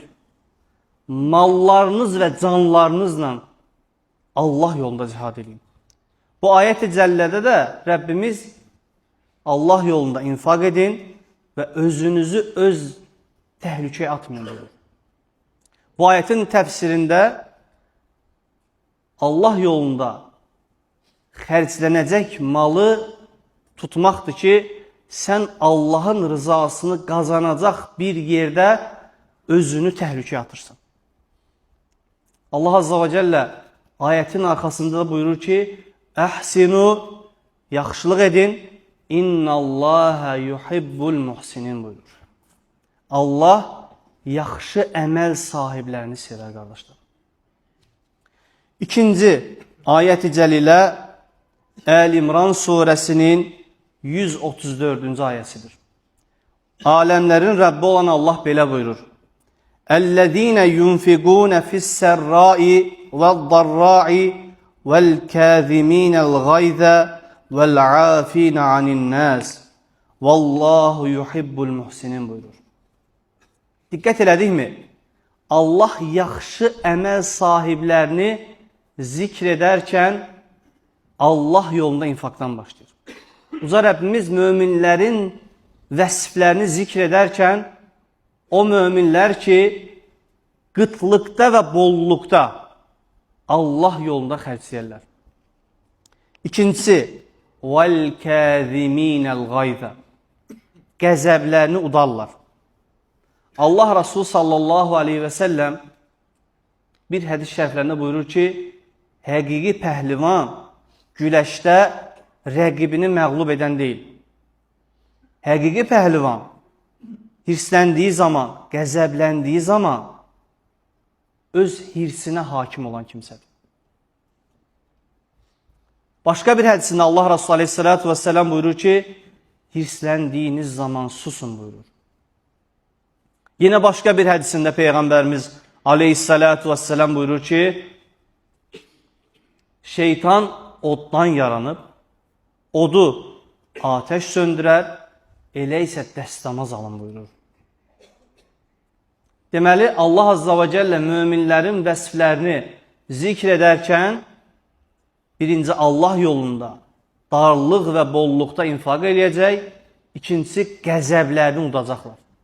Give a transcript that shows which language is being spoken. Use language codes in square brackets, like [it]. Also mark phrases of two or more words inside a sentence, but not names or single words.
[tr] Mallarınız ve canlarınızla Allah yolunda cihad edin. Bu ayet-i cellede de Rabbimiz Allah yolunda infak edin ve özünüzü öz tehlikeye atmayın diyor. [az] Bu ayetin tefsirinde Allah yolunda xərclənəcək malı tutmaqdır ki, sən Allahın rızasını qazanacaq bir yerdə özünü təhlükəyə atırsan. Allah Azza ve Celle ayetin arkasında da buyurur ki, Əhsinu, yaxşılıq edin, [ar] إن الله يحب المحسنين [az] buyurur. Allah yaxşı əməl sahiblərini sevər qardaşlar. İkinci ayet-i cəlile El-İmran suresinin 134. ayetidir. Alemlerin Rabbi olan Allah belə buyurur. [ar] اَلَّذ۪ينَ يُنْفِقُونَ فِي السَّرَّاءِ وَالضَّرَّاءِ وَالْكَاذِم۪ينَ الْغَيْذَ وَالْعَاف۪ينَ عَنِ النَّاسِ وَاللّٰهُ يُحِبُّ الْمُحْسِنِينَ buyurur. [az] Dikkat elədik mi? [tr] Allah yaxşı əməl sahiblərini zikrederken Allah yolunda infaktan başlıyor. [az] Uca Rabbimiz müminlerin vəsiflərini zikrederken o müminler ki qıtlıqda ve bollukta Allah yolunda xərcləyərlər. İkincisi [ar] وَالْكَاذِم۪ينَ الْغَيْذَ [az] Qəzəblərini udarlar. Allah Resulü sallallahu aleyhi ve sellem bir hədis şəriflərində buyurur ki, həqiqi pəhlivan güləşdə rəqibini məğlub edən deyil. Həqiqi pəhlivan hirsləndiyi zaman, qəzəbləndiyi zaman öz hirsinə hakim olan kimsədir. Başka bir hədisində Allah Resulü aleyhissalatu vesselam buyurur ki, hirsləndiyiniz zaman susun buyurur. Yine başka bir hədisində Peygamberimiz aleyhissalatu vesselam buyurur ki, şeytan oddan yaranıp, odu ateş söndürər, elə isə dəstəmaz alın buyurur. Deməli, Allah Azza ve Celle müminlərin vəsiflərini zikr edərkən, birinci Allah yolunda darlıq və bolluqda infak eləyəcək, ikincisi qəzəblərini udacaqlar.